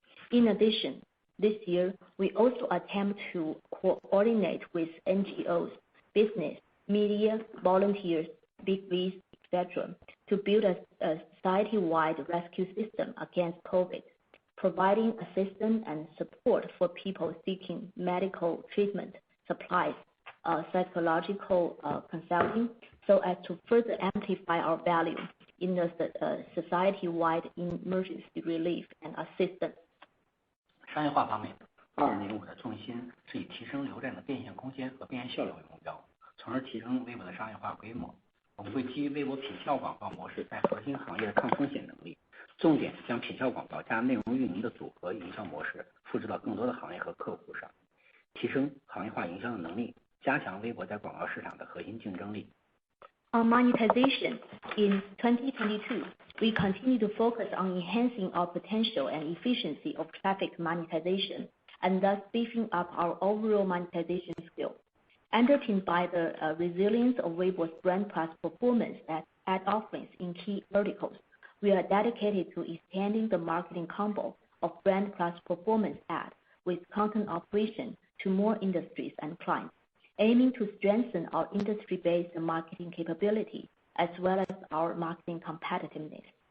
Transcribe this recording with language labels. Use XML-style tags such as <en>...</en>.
<en>In addition, this year, we also attempt to coordinate with NGOs, business, media, volunteers, big V's, etc., to build a society-wide rescue system against COVID, providing assistance and support for people seeking medical treatment, supplies, psychological consulting, so as to further amplify our value in the society-wide emergency relief and assistance.</en> <zh>商业化方面，22年我的重心是以提升流量的变现空间和变现效率为目标，从而提升微博的商业化规模。我们会基于微博品效广告模式在核心行业的抗风险能力，重点将品效广告加内容运营的组合营销模式复制到更多的行业和客户上，提升行业化营销的能力，加强微博在广告市场的核心竞争力。</zh> <en>On monetization, in 2022, we continue to focus on enhancing our potential and efficiency of traffic monetization, and thus beefing up our overall monetization skill. Underpinned by the resilience of Weibo's brand plus performance ad offerings in key verticals, we are dedicated to expanding the marketing combo of brand plus performance ad with content operation to more industries and clients, aiming to strengthen our industry-based marketing capability as well as our market competitiveness.</en>